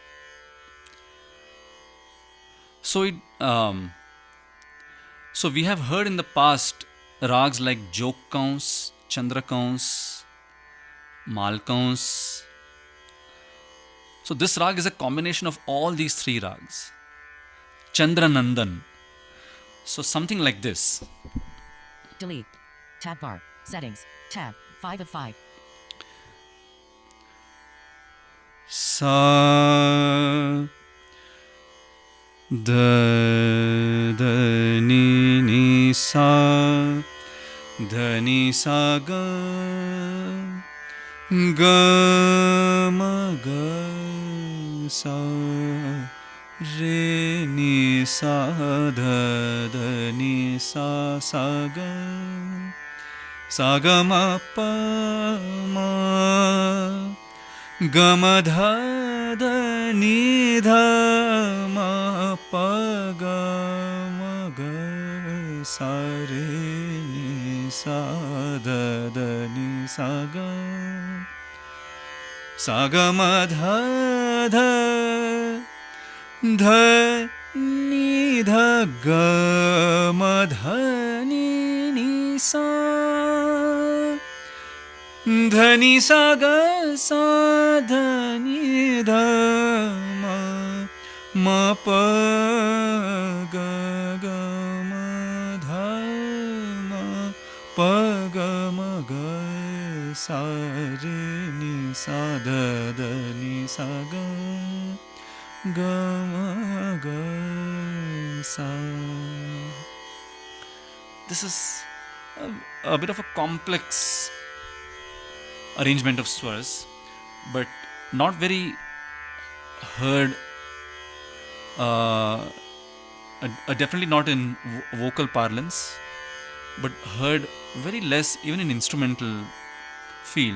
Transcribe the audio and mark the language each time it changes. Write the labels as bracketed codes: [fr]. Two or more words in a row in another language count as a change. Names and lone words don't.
[en] So we have heard in the past rags like Jog Kaunse, Chandra Kaunse, Mal Kaunse. So this rag is a combination of all these 3 rags. Chandranandan. So something like this. Delete. Tab bar. Settings. Tab. 5 of 5. Sa da ni ni sa ni sa ga ma ga sa re ni sa ni sa ga ma pa ma ga ma dha ni dha ma pa ga sa re ni sa ni sa ga ma dha ni dha ga ma dha ni sa dhani sa ga sa dhani dha ma pa ga ma dha ma pa ga ma ga sa re ni sa da da ni sa ga ga ma ga sa. This is a bit of a complex arrangement of swars, but not very heard, definitely not in vocal parlance, but heard very less even in instrumental field.